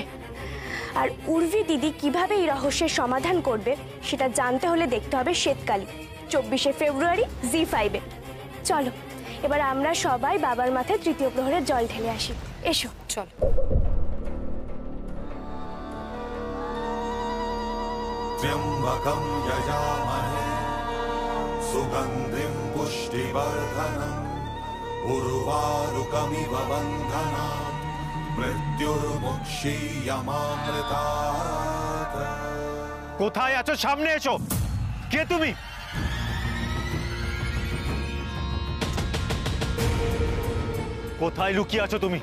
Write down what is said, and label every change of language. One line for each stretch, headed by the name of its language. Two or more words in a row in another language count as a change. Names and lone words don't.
Bangla: আর উর্বি দিদি কিভাবে এই রহস্যের সমাধান করবে সেটা জানতে হলে দেখতে হবে শ্বেতকালী, 24শে ফেব্রুয়ারি জি5-এ। চলো এবার আমরা সবাই বাবার মাথায় তৃতীয় প্রহরের জল ঢেলে আসি, এসো। চলো।
Sanskrit: त्र्यम्बकं यजामहे सुगन्धिं पुष्टिवर्धनम् उर्वारुकमिव बन्धनात् मृत्युर्मुक्षीयमामृतात्।
Bangla: কোথায় আছো? সামনে এসো। কে তুমি? কোথায় লুকিয়ে আছো তুমি?